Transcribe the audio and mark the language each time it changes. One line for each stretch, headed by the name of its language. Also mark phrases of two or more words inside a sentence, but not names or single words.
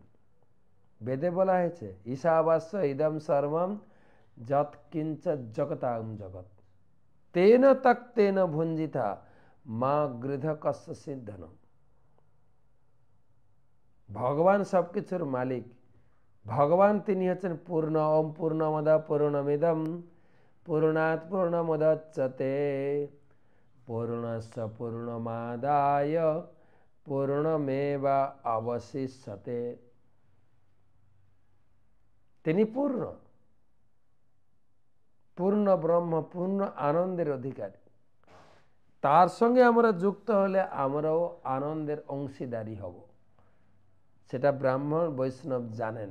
Bangla: বেদে বলা হয়েছে
Sanskrit: ঈশাবাস্য ইদম সর্বম যৎ কিঞ্চ জগতাং জগৎ তেন তক্তেন ভুঞ্জিতা মা গৃধ কস্য সিদ্ধন।
Bangla: ভগবান সবকিছুর মালিক। ভগবান তিনি হচ্ছেন পূর্ণ।
Sanskrit: ওম পূর্ণমদ পূর্ণমিদম পূর্ণাৎ পূর্ণমুদচ্যতে পূর্ণস্য পূর্ণমাদায় পূর্ণমেবা অবশিষ্যতে।
Bangla: তিনি পূর্ণ, পূর্ণ ব্রহ্ম, পূর্ণ আনন্দের অধিকারী। তার সঙ্গে আমরা যুক্ত হলে আমরাও আনন্দের অংশীদারি হব, সেটা ব্রাহ্মণ বৈষ্ণব জানেন।